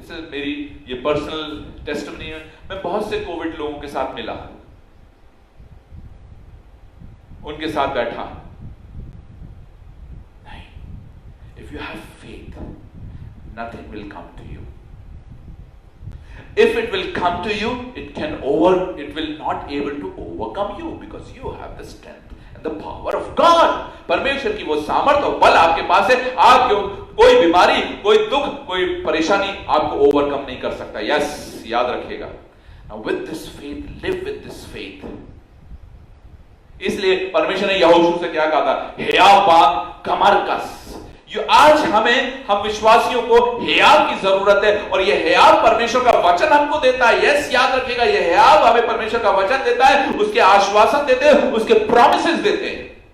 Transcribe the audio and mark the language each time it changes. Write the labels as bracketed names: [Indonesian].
[Hindi] मेरी ये personal testimony है। मैं बहुत से कोविड लोगों के साथ मिला, उनके साथ बैठा। [English] नहीं, if you have faith, nothing will come to you. If it will come to you, it will not able to overcome you because you have the strength and the power of God. [Hindi] परमेश्वर की वो सामर्थ और बल आपके पास है। आपको कोई बीमारी, कोई दुख, कोई परेशानी आपको ओवरकम नहीं कर सकता। यस, याद रखिएगा। [English] Now with this faith, live with this faith. [Hindi] इसलिए परमेश्वर ने यहोशू से क्या कहा था? हियाव बांध, कमर कस। आज हम विश्वासियों को हियाव की जरूरत है, और यह हियाव परमेश्वर का वचन हमको देता है। यस, याद रखिएगा, यह हियाव हमें परमेश्वर का वचन देता है, उसके आश्वासन देते हैं, उसके प्रॉमिसेस देते हैं।